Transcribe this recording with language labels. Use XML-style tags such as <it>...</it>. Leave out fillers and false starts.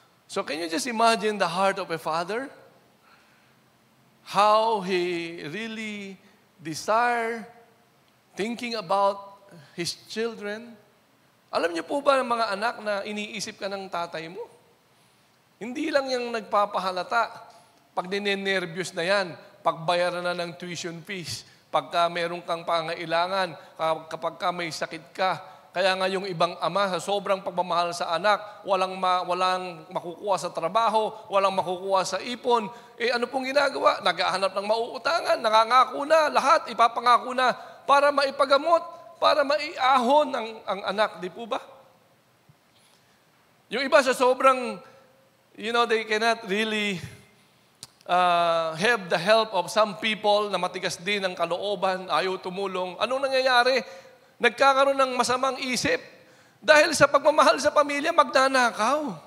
<en>So can you just imagine the heart of a father? How he really desire, thinking about his children.</en> <tl>Alam niyo po ba mga anak na iniisip ka ng tatay mo? Hindi lang yung nagpapahalata. Pag ninenervyos na yan, pagbayaran na ng tuition fees, pagka meron kang pangailangan, kapag ka may sakit ka. Kaya nga yung ibang ama, sa sobrang pagmamahal sa anak, walang makukuha sa trabaho, walang makukuha sa ipon. Eh ano pong ginagawa? Naghahanap ng mauutangan, nangangako na, lahat ipapangako na para maipagamot, para maiahon ang anak, di po ba? Yung iba sa sobrang,</tl> <en>they cannot really have the help of some people</en> <tl>na matigas din ang kalooban, ayaw tumulong. Anong nangyayari? Nagkakaroon ng masamang isip. Dahil sa pagmamahal sa pamilya, magnanakaw.</tl>